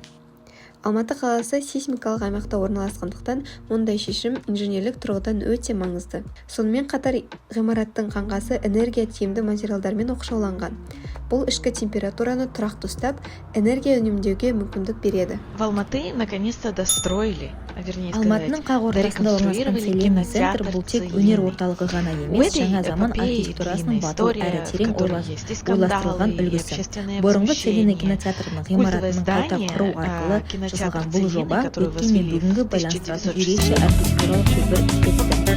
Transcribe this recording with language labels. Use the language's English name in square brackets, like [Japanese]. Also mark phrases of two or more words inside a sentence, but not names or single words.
[Kazakh] Алматы қаласы сейсмикалық аймақта орналасқандықтан, мұндай шешім инженерлік тұрғыдан өте маңызды. Сонымен қатар ғимараттың қаңқасы энергия тиімді материалдармен оқшауланған. Бұл ішкі температураны тұрақты ұстап, энергия үнемдеуге мүмкіндік береді. [Russian] В Алматы наконец-то достроили, [Kazakh] Алматының қақ ортасында орналасқан Селена центр бұл тек өнер орталығы ғана емес, жаңа заман архитектурасының батыл әрі терең ойластырылған үлгісі. Бұрынғы Селена кинотеатрының ғимаратының қайта құру арқылы жасалған бұл жоба өткен мен бүгінгі байланыстыратын ерекше архитектуралық көпір іспетті.